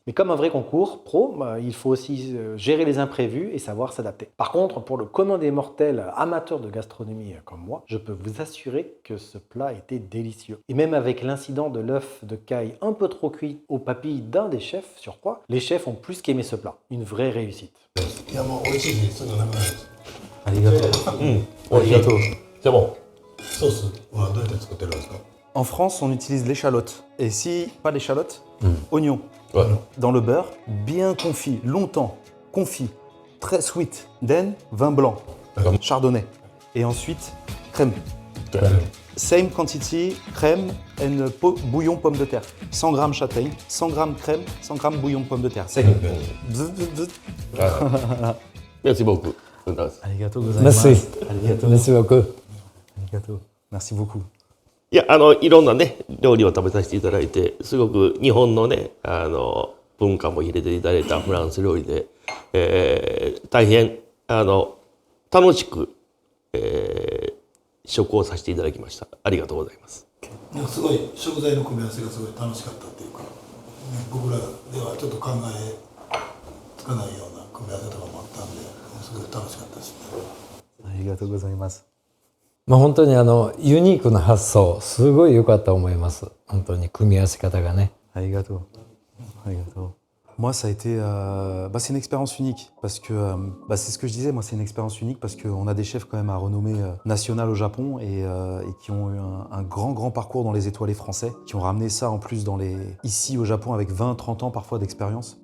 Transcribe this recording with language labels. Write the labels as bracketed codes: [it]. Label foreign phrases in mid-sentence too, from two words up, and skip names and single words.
[fr] Mais comme un vrai concours pro, il faut aussi gérer les imprévus et savoir s'adapter. Par contre, pour le commun des mortels amateurs de gastronomie comme moi, je peux vous assurer que ce plat était délicieux. Et même avec l'incident de l'œuf de caille un peu trop cuit aux papilles d'un des chefs, surcroît, les chefs ont plus qu'aimé ce plat. Une vraie réussite. [ja] いやもう美味しいし、すぐなくなるです。ありがとう。ありがとう。 [fr] C'est bon. [ja] ソースはどうやって作ってるんですか？ [fr] En France, on utilise l'échalote. Et si pas l'échalote, oignon. Ouais. Dans le beurre, bien confit, longtemps, confit, très sweet. [en] Then, [fr] vin blanc, chardonnay. Et ensuite, crème. [en] Same quantity, [fr] crème and bouillon pomme de terre. 100 g châtaigne, 100 g crème, 100 g bouillon de pomme de terre. [en] Same. [fr] Merci beaucoup. [ja] ありがとうございます. [fr] Merci. Merci beaucoup. Arigato. Merci beaucoup. [ja] いや、いろんなね、料理を食べさせていただいて、すごく日本のね、文化も入れていただいたフランス料理で、大変、楽しく、食をさせていただきました。ありがとうございます。すごい食材の組み合わせがすごい楽しかったっていうか、僕らではちょっと考えつかないような組み合わせとかもあったんで、すごい楽しかったですね。ありがとうございます。まあ本当にユニークな発想、すごい良かったと思います。本当に組み合わせ方がね。ありがとう。ありがとう。 [fr] Moi, ça a été, c'est une expérience unique parce que c'est ce que je disais. Moi, c'est une expérience unique parce qu'on a des chefs quand même à renommée nationale au Japon et qui ont eu un grand parcours dans les étoilés français, qui ont ramené ça en plus ici au Japon avec 20-30 ans parfois d'expérience.